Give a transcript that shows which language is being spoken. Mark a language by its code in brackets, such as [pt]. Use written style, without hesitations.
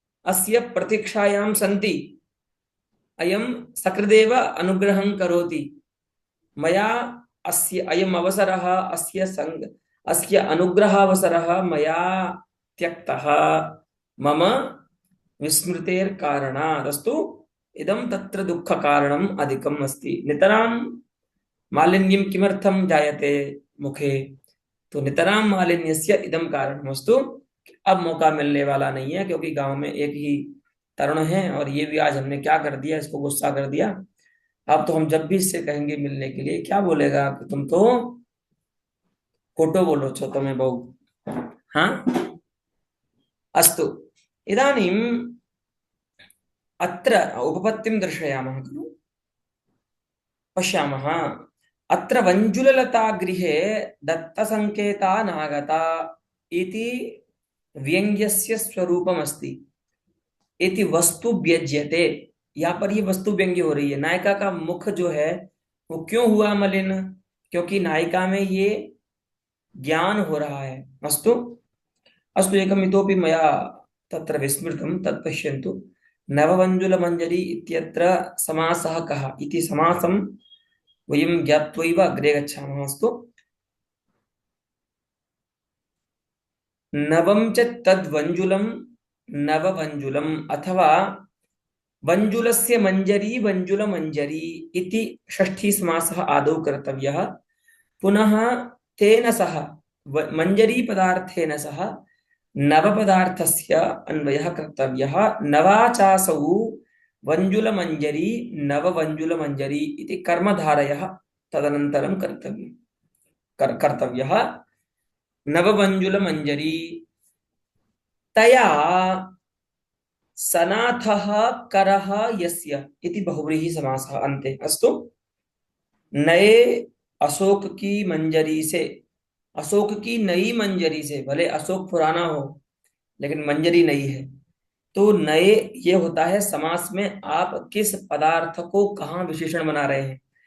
[sa] अस्य प्रतीक्षायां सन्ति, अयं सकृदेव अनुग्रहं करोति, मया अस्य अयम् अवसरः, अस्य अनुग्रहावसरः मया त्यक्तः मम विस्मृतेर्कारणात्, अस्तु इदं तत्र दुःखकारणम् अधिकम् अस्ति। नितरां मालिन्यं किमर्थं जायते मुखे, तो नितरां मालिन्यस्य इदं कारणमस्तु। [hi] अब मौका मिलने वाला नहीं है, क्योंकि गांव में एक ही तरुण है और ये भी आज हमने क्या कर दिया, इसको गुस्सा कर दिया। अब तो हम जब भी इससे कहेंगे मिलने के लिए, क्या बोलेगा कि तुम तो [gu] खोटो बोलो छो [hi] तुम्हें बहु। [sa] हाँ, अस्तु। इदानीम् अत्र उपपत्तिं दर्शयामः खलु, पश्यामः। अत्र वञ्जुललता गृहे दत्तसङ्केता नागता इति व्यङ्ग्यस्य स्वरूपमस्ति। इति वस्तु व्यज्यते, [hi] यहाँ पर ये वस्तु व्यंग्य हो रही है। नायिका का मुख जो है वो क्यों हुआ मलिन, क्योंकि नायिका में ये ज्ञान हो रहा है। [sa] अस्तु, अस्तु एकम् इतोपि मया तत्र विस्मृतं, तत् पश्यन्तु। नवमञ्जुलमञ्जरी इत्यत्र समासः कः इति समासं वयं ज्ञात्वैव अग्रे गच्छामः। अस्तु, नवं च तद्वञ्जुलं नववञ्जुलम्, अथवा वञ्जुलस्य मञ्जरी वञ्जुलमञ्जरी इति षष्ठी समासः आदौ कर्तव्यः। पुनः तेन सह मञ्जरी पदार्थेन सह नवपदार्थस्य अन्वयः कर्तव्यः। नवाचासौ वञ्जुलमञ्जरी नववञ्जुलमञ्जरी इति कर्मधारयः तदनन्तरं कर्तव्यः। नववञ्जुलमञ्जरी तया सनाथः करः यस्य इति बहुव्रीहि समासः अन्ते। [hi] अस्तु, नए अशोक की मंजरी से, अशोक की नई मंजरी से, भले अशोक पुराना हो लेकिन मंजरी नई है, तो नए ये होता है समास में आप किस पदार्थ को कहाँ विशेषण बना रहे हैं।